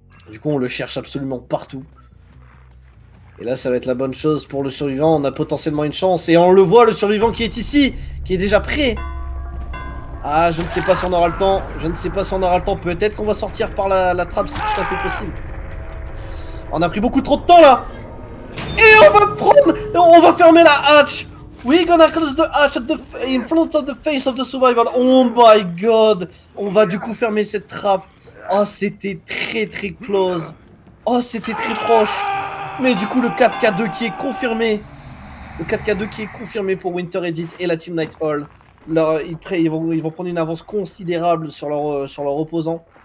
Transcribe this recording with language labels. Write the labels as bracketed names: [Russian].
[French] Du coup, on le cherche absolument partout. Et là, ça va être la bonne chose pour le survivant. On a potentiellement une chance. Et on le voit, le survivant qui est ici, qui est déjà prêt. Ah, je ne sais pas si on aura le temps. Peut-être qu'on va sortir par la trappe, c'est tout à fait possible. On a pris beaucoup trop de temps, là. Et on va fermer la hatch. [English] We're gonna close the hatch in front of the face of the survivor. Oh my god. [French] On va du coup fermer cette trappe. Oh, c'était très très close. Oh, c'était très proche. Mais du coup, le 4K2 qui est confirmé. Le 4K2 qui est confirmé pour Winter Edit et la Team Night Hall. Ils vont prendre une avance considérable sur leur opposant.